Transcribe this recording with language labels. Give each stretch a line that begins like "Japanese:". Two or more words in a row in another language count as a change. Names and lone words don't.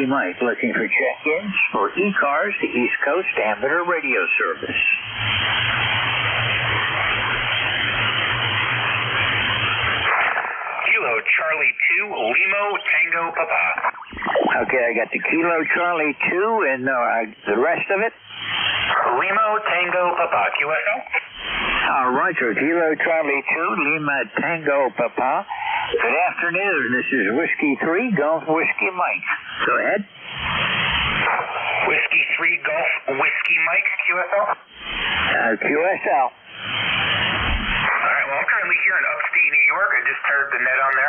English: Mike, looking for check-ins for ECARS, the East Coast Amateur Radio Service. Kilo Charlie 2, Limo Tango Papa. Okay, I got the Kilo Charlie 2 and the rest of it? Limo Tango Papa, QSO? Roger, Kilo Charlie 2, Lima Tango Papa. Good afternoon. This is Whiskey 3, Golf Whiskey Mike. Go ahead. Whiskey 3, Golf Whiskey Mike, QSL? QSL. All right, well, I'm currently here in upstate New York. I just heard the net on there.